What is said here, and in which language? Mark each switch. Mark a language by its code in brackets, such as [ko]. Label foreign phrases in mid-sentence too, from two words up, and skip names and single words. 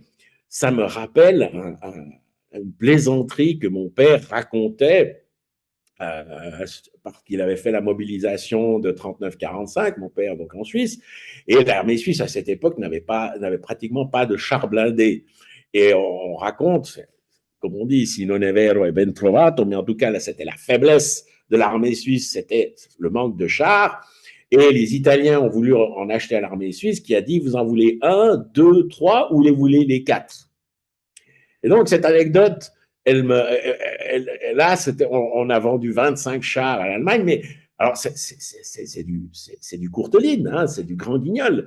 [fr] Ça me rappelle une plaisanterie que mon père racontait parce qu'il avait fait la mobilisation de 39-45, mon père, donc en Suisse, et l'armée suisse à cette époque n'avait pratiquement pas de chars blindés. Et on raconte, comme on dit, [it] si non è vero è ben trovato, [fr] mais en tout cas, là, c'était la faiblesse de l'armée suisse, c'était le manque de chars. Et les Italiens ont voulu en acheter à l'armée suisse, qui a dit, vous en voulez un, deux, trois, ou les voulez les quatre? Et donc, cette anecdote, là, on a vendu 25 chars à l'Allemagne, mais alors c'est du courteline, hein, c'est du grand guignol.